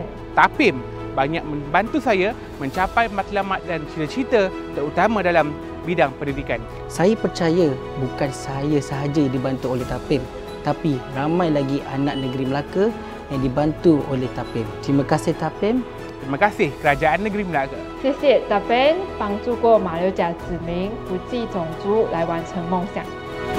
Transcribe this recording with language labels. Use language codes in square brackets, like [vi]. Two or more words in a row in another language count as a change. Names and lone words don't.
[ms] TAPIM banyak membantu saya mencapai matlamat dan cita-cita terutama dalam bidang pendidikan. Saya percaya bukan saya sahaja dibantu oleh TAPIM, tapi ramai lagi anak negeri Melaka yang dibantu oleh TAPIM. Terima kasih TAPIM. Terima kasih Kerajaan Negeri Melaka. [zh] 谢谢 TAPIM 帮助过马六甲子民不计种族来完成梦想。